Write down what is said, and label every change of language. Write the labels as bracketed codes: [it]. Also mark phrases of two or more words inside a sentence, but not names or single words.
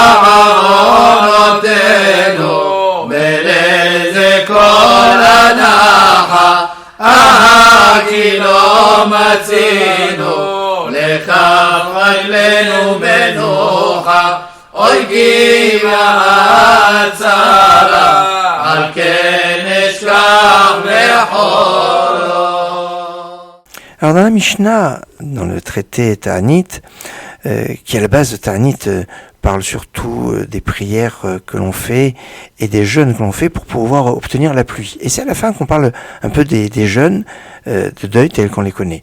[he] עוונותינו בליל זה כל הנחה כי לא מצינו לכף רגלינו מנוחה אוי כי הצרה על כן אשכח מחולות. [fr] Alors dans la Mishnah, dans le traité Ta'anit, qui à la base de Ta'anit parle surtout des prières que l'on fait et des jeûnes que l'on fait pour pouvoir obtenir la pluie. Et c'est à la fin qu'on parle un peu des jeûnes de deuil tels qu'on les connaît.